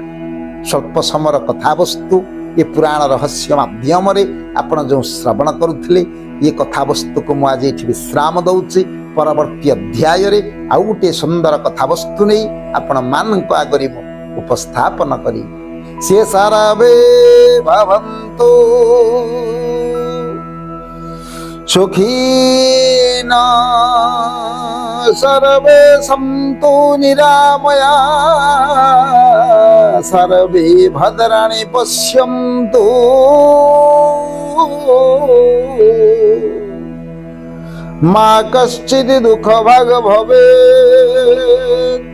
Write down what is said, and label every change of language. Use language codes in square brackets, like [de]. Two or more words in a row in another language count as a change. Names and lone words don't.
[or] ସ୍ୱଳ୍ପ ସମୟର କଥାବସ୍ତୁ ଏ ପୁରାଣ ରହସ୍ୟ ମାଧ୍ୟମରେ ଆପଣ ଯେଉଁ ଶ୍ରବଣ କରୁଥିଲେ, ଏ କଥାବସ୍ତୁକୁ ମୁଁ ଆଜି ଏଠି ବିଶ୍ରାମ ଦଉଛି। ପରବର୍ତ୍ତୀ ଅଧ୍ୟାୟରେ ଆଉ ଗୋଟିଏ ସୁନ୍ଦର କଥାବସ୍ତୁ ନେଇ ଆପଣ ମାନଙ୍କ ଆଗରେ ମୁଁ ଉପସ୍ଥାପନ କରି ସେ [sa] ସାରବେ ଭବନ୍ତୁ ସୁଖୀନା सर्वे सन्तु निरामया सर्वे भद्राणि पश्यन्तु मा कश्चित् दुःखभाग् भवेत्।